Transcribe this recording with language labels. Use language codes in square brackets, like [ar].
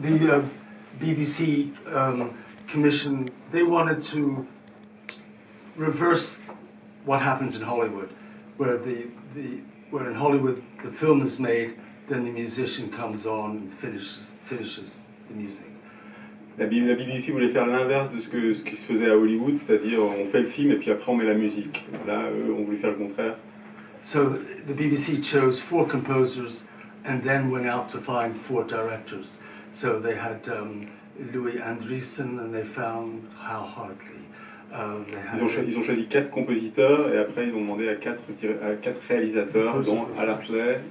[en] The BBC commission, they wanted to reverse what happens in Hollywood, where where in Hollywood the film is made, then the musician comes on and finishes the music. [fr] La BBC voulait faire l'inverse de ce qui se faisait à Hollywood, c'est-à-dire on fait le film et puis après on met la musique. Là, eux, on voulait faire le contraire. [en] So the BBC chose 4 composers and then went out to find 4 directors. So they had Louis Andriessen and they found Hal Hartley. [fr] Ils ont choisi 4 compositeurs et après ils ont demandé à 4 réalisateurs, dont Hal Hartley.